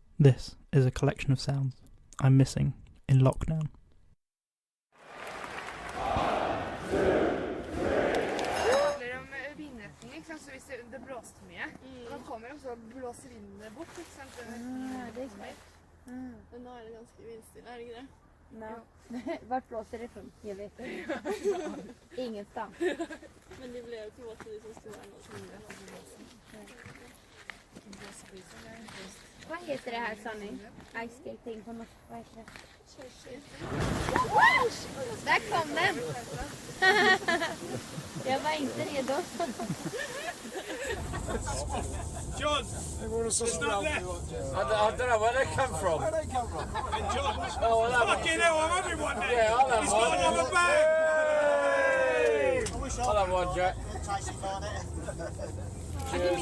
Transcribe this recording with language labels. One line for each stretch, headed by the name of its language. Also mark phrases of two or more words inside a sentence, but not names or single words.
English: This is a collection of sounds I'm missing in lockdown.
Norwegian: Så hvis det blåste mye, og da kommer de så blåser vindene bort, ikke sant? Det er smart. Men nå er det ganske vindstille, er det ikke det?
Swedish: Nej. Vart blåser det från? Jag vet inte. Ingenstans. Men det blev ju våta, de som stod här och som Vad heter det här, Sanny?
English: Ice skating
Swedish: på norska, vad heter det? Där kom den! Jag var inte redo.
English: John, it's not left. I don't know where they come from. And John, Fucking hell, I'm having one now. Yeah, I'll have He's one. got another bag. I'll have one, Jack. Cheers.